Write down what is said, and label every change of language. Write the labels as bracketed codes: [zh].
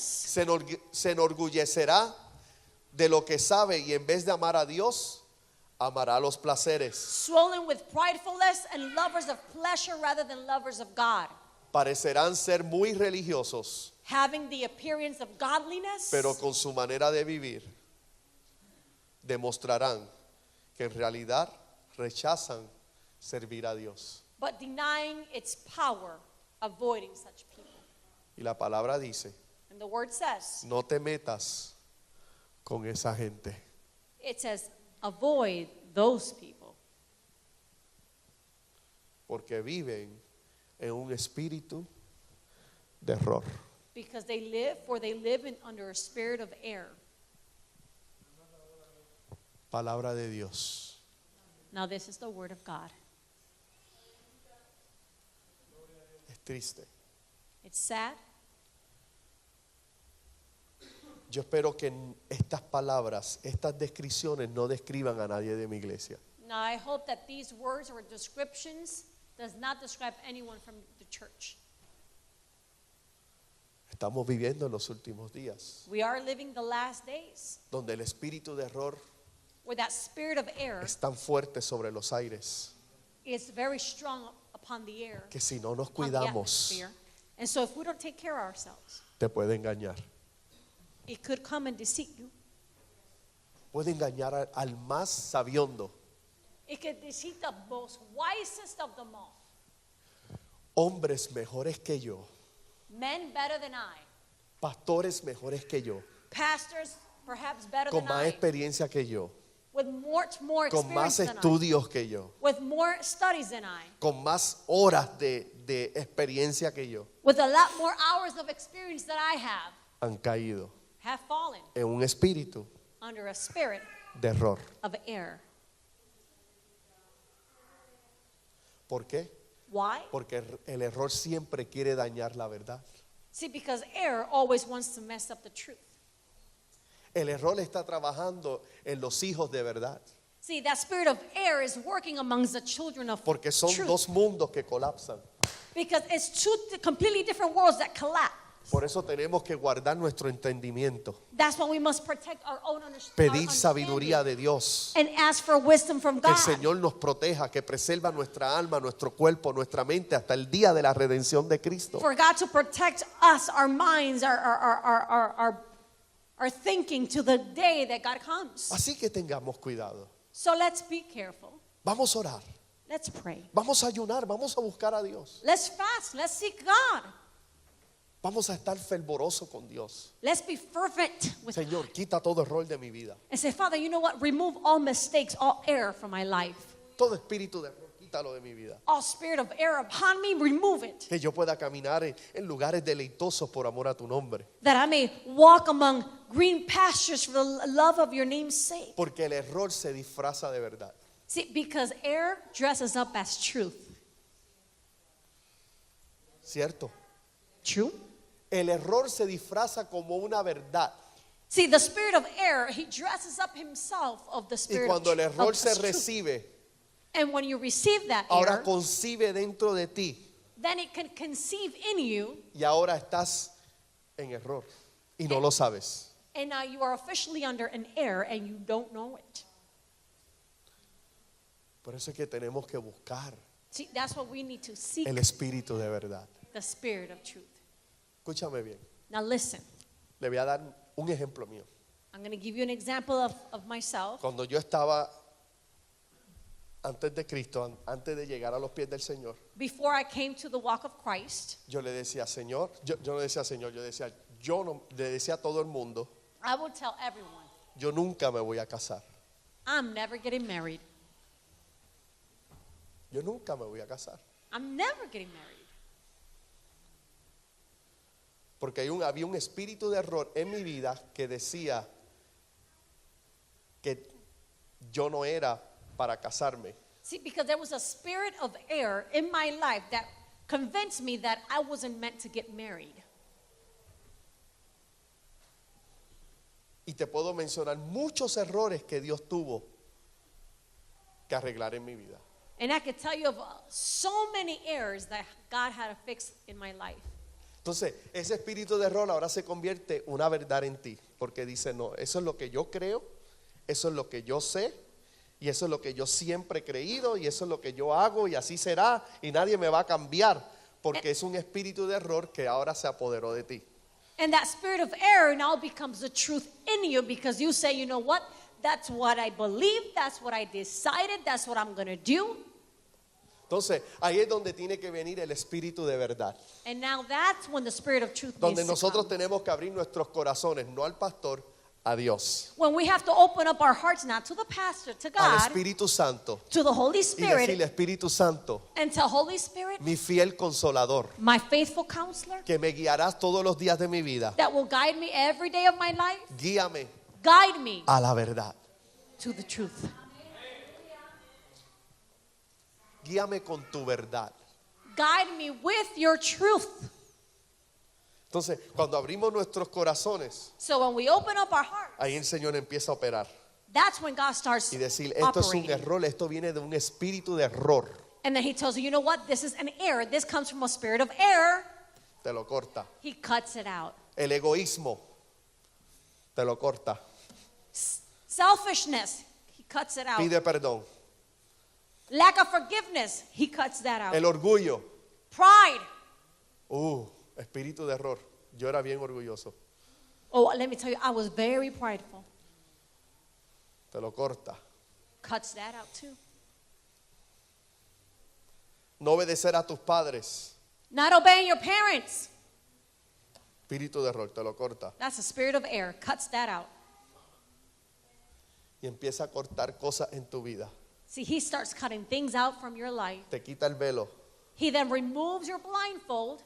[es] se enorgullecerá de lo que sabe y en vez de amar a Dios, amará los placeres. [en] swollen with pridefulness, and lovers of pleasure rather than lovers of God, [es] Parecerán ser muy religiosos, [en] having the appearance of godliness, [es] pero con su manera de vivir demostrarán que en realidad rechazan servir a Dios. [en] but denying its power, avoiding such people. [es] Y la palabra dice, [en] And the word says, [es] no te metas con esa gente. [en] it says, avoid those people, [es] Porque viven en un espíritu de error. [en] because they live under a spirit of error. [es] Palabra de Dios. [en] Now this is the word of God. [es] Es triste. [en] It's sad. [es] Yo espero que estas palabras, estas descripciones no describan a nadie de mi iglesia. [en] Now I hope that these words or descriptions does not describe anyone from the church. [es] Estamos viviendo en los últimos días, [en] We are living the last days [es] donde el espíritu de error [en] where that spirit of error [es] es tan fuerte sobre los aires, [en] is very strong upon the air, [es] que si no nos [en] upon the [es] cuidamos, [en] atmosphere. And so if we don't take care of ourselves, [es] te puede engañar. [en] it could come and deceive you. [es] Puede engañar al más sabiondo. [en] It could deceive the most wisest of them all. [es] Hombres mejores que yo, [en] Men better than I, [es] pastores mejores que yo, [en] pastors perhaps better [es] con [en] than [es] más [en] I, [es] experiencia que yo, [en] with much more [es] con [en] experience than I, [es] estudios que yo, [en] with more studies than I, [es] con más horas de experiencia que yo, [en] with a lot more hours of experience that I [es] han caído [en] have fallen [es] en un espíritu [en] under a spirit [es] de error. [en] of error. [es] ¿Por qué? [en] Why? [es] Porque el error siempre quiere dañar la verdad. [en] See, because error always wants to mess up the truth. [es] El error está trabajando en los hijos de verdad, [en] See, that spirit of error is working amongst the children of [es] porque son [en] truth. [es] dos mundos que colapsan. [en] Because it's two completely different worlds that collapse. [es] Por eso tenemos que guardar nuestro entendimiento, [en] That's why we must protect our own [es] pedir [en] understanding [es] sabiduría de Dios, [en] and ask for wisdom from [es] que el [en] God. [es] Señor nos proteja, que preserva nuestra alma, nuestro cuerpo, nuestra mente hasta el día de la redención de Cristo. [en] For God to protect us, our minds, our thinking to the day that God comes. [es] Así que tengamos cuidado. [en] So let's be careful. [es] Vamos a orar, [en] Let's pray. [es] vamos a ayunar, vamos a buscar a Dios. [en] Let's fast. Let's seek God. [es] Vamos a estar fervorosos con Dios. [en] Let's be fervent with God. [es] Señor, quita todo error de mi vida. [en] And say, Father, you know what? Remove all mistakes, all error from my life. [es] Todo espíritu de error, quítalo de mi vida. [en] All spirit of error upon me, remove it. [es] Que yo pueda caminar en lugares deleitosos por amor a tu nombre. [en] That I may walk among green pastures for the love of your name's sake. [es] Porque el error se disfraza de verdad. [en] See, because error dresses up as truth. [es] ¿Cierto? [en] True? [es] El error se disfraza como una verdad. [en] See, the spirit of error, he dresses up himself of the [es] Y [en] spirit [es] cuando [en] of, [es] el error [en] of [es] se [en] truth. [es] recibe, [en] And when you receive that [es] ahora [en] error, [es] concibe dentro de ti [en] then it can conceive in you, [es] y ahora estás en error y no lo sabes. [en] and now you are officially under an error and you don't know it. [es] Por eso es que tenemos que buscar [en] See, that's what we need to seek, [es] el espíritu de verdad. [en] the spirit of truth. [es] Escúchame bien. [en] Now listen, [es] Le voy a dar un ejemplo mío. [en] I'm going to give you an example of myself. [es] Cuando yo estaba antes de Cristo, antes de llegar a los pies del Señor, [en] Before I came to the walk of Christ, [es] yo le decía, Señor, yo no decía Señor, le decía a todo el mundo, [en] I would tell everyone, [es] yo nunca me voy a casar. [en] I'm never getting married. [es] Yo nunca me voy a casar. [en] I'm never getting married. [es] Porque había un espíritu de error en mi vida que decía que yo no era para casarme. [en] See, because there was a spirit of error in my life that convinced me that I wasn't meant to get married. [es] Y te puedo mencionar muchos errores que Dios tuvo que arreglar en mi vida. [en] And I could tell you of so many errors that God had to fix in my life. [es] Entonces, ese espíritu de error ahora se convierte una verdad en ti, porque dice, no, eso es lo que yo creo, eso es lo que yo sé, y eso es lo que yo siempre he creído, y eso es lo que yo hago, y así será, y nadie me va a cambiar, porque es un espíritu de error que ahora se apoderó de ti. [en] And that spirit of error now becomes the truth in you because you say, you know what? That's what I believe, that's what I decided, that's what I'm going to do. [es] Entonces, ahí es donde tiene que venir el espíritu de verdad, [en] And now that's when the spirit of truth [es] donde [en] needs to [es] nosotros [en] come. [es] tenemos que abrir nuestros corazones, no al pastor, a Dios, [en] When we have to open up our hearts not to the pastor, to [es] al [en] God, [es] Espíritu Santo, [en] to the Holy [es] y decirle, [en] Spirit, [es] Espíritu Santo, [en] and to Holy Spirit, [es] mi fiel consolador, [en] my faithful counselor, [es] que me guiarás todos los días de mi vida, [en] that will guide me every day of my life, [es] guíame [en] guide me [es] a la verdad, [en] to the truth. [es] guíame con tu verdad. [en] Guide me with your truth. [es] Entonces, cuando abrimos nuestros corazones, [en] So when we open up our heart, [es] ahí el Señor empieza a operar [en] that's when God starts [es] y decir, esto es un [en] operating. [es] error, esto viene de un espíritu de error, [en] And then he tells you, you know what? This is an error. This comes from a spirit of error. [es] te lo corta. [en] He cuts it out. [es] El egoísmo, te lo corta. [en] Selfishness, he cuts it out. [es] Pide perdón. [en] Lack of forgiveness, he cuts that out. [es] El orgullo, [en] Pride. [es] espíritu de error. Yo era bien orgulloso, [en] Oh, let me tell you, I was very prideful. [es] te lo corta. [en] Cuts that out too. [es] No obedecer a tus padres, [en] Not obeying your parents. [es] espíritu de error, te lo corta. [en] That's a spirit of error. Cuts that out. [es] Y empieza a cortar cosas en tu vida. [en] See, he starts cutting things out from your life. [es] Te quita el velo [en] He then removes your blindfold